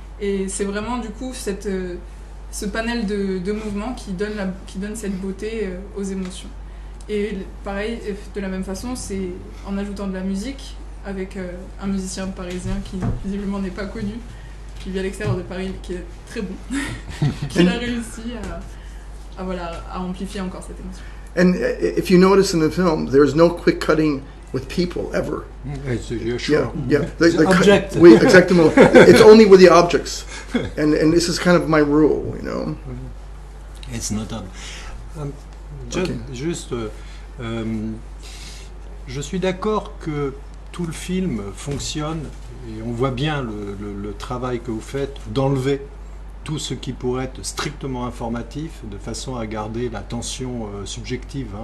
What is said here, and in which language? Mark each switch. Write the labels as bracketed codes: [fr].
[fr] Et c'est vraiment du coup ce panel de mouvements qui donne cette beauté aux émotions. Et pareil, de la même façon, c'est en ajoutant de la musique avec un musicien parisien qui visiblement n'est pas connu, qui vit à l'extérieur de Paris, qui est très bon, qui a réussi à amplifier encore cette émotion. [en] And if you notice in the film, there's no quick cutting with people ever. Sure. Yeah. Object. [fr] Oui, exactement. [en] It's only with the objects, and this is kind of my rule, you know. It's notable. [fr] Juste, je suis d'accord que tout le film fonctionne, et on voit bien le travail que vous faites d'enlever tout ce qui pourrait être strictement informatif, de façon à garder la tension subjective.